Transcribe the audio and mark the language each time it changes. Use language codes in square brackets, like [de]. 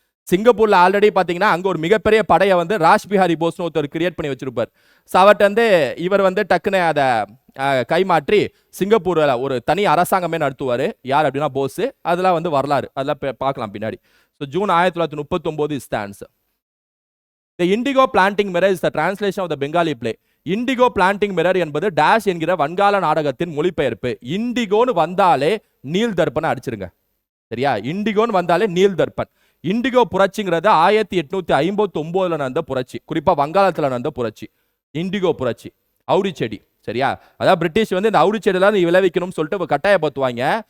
[ta] சிங்கப்பூர்ல ஆல்ரெடி பாத்தீங்கன்னா அங்க ஒரு மிகப்பெரிய படையை வந்து ராஜ்பிஹாரி போஸ்னு ஒருத்தர் கிரியேட் பண்ணி வச்சிருப்பார். ஸோ அவர்கிட்ட வந்து இவர் வந்து டக்குன்னு அதை கைமாற்றி சிங்கப்பூர்ல ஒரு தனி அரசாங்கமே நடத்துவார். யார் அப்படின்னா போஸ். அதெல்லாம் வந்து வரலாறு, அதெல்லாம் பார்க்கலாம் பின்னாடி. [en] So June 1939 is the answer. The indigo planting mirror is the translation of the Bengali play. [ta] Indigo planting mirror என்பது டேஷ் என்கிற வங்காள நாடகத்தின் மொழிபெயர்ப்பு. இண்டிகோன்னு வந்தாலே நீல் தர்பன் அடிச்சிருங்க. சரியா? இண்டிகோன்னு வந்தாலே நீல் தர்பன். இண்டிகோ புரட்சிங்கிறது 1859 நடந்த புரட்சி, குறிப்பா வங்காளத்தில் நடந்த புரட்சி. இண்டிகோ புரட்சி, அவுரி செடி. சரியா? அதாவது பிரிட்டிஷ் வந்து இந்த அவுரி செடியெல்லாம் விளைவிக்கணும்னு சொல்லிட்டு கட்டாயப்படுத்துவாங்க.